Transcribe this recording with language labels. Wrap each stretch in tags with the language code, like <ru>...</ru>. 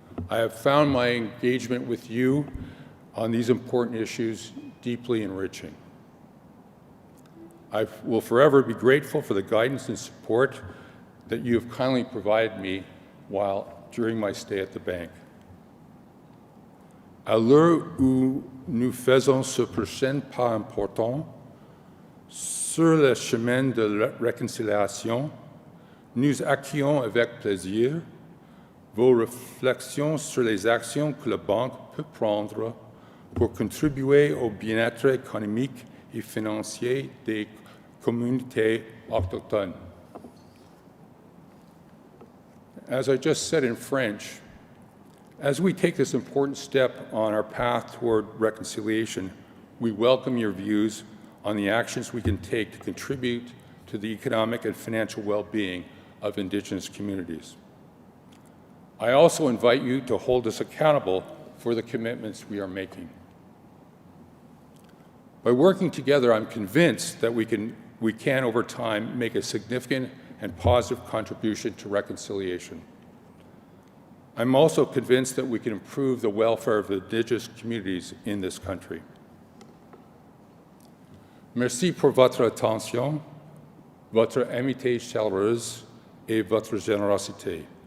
<en>I have found my engagement with you on these important issues deeply enriching. I will forever be grateful for the guidance and support that you have kindly provided me during my stay at the bank.</en> <fr>À l'heure où nous faisons ce prochain pas important sur le chemin de la réconciliation, nous accueillons avec plaisir vos réflexions sur les actions que la Banque peut prendre pour contribuer au bien-être économique et financier des communautés autochtones.</fr> <en>As I just said in French, as we take this important step on our path toward reconciliation, we welcome your views on the actions we can take to contribute to the economic and financial well-being of Indigenous communities. I also invite you to hold us accountable for the commitments we are making. By working together, I'm convinced that we can over time make a significant and positive contribution to reconciliation. I'm also convinced that we can improve the welfare of the Indigenous communities in this country.</en> <fr>Merci pour votre attention, votre amitié chaleureuse et votre générosité.</fr>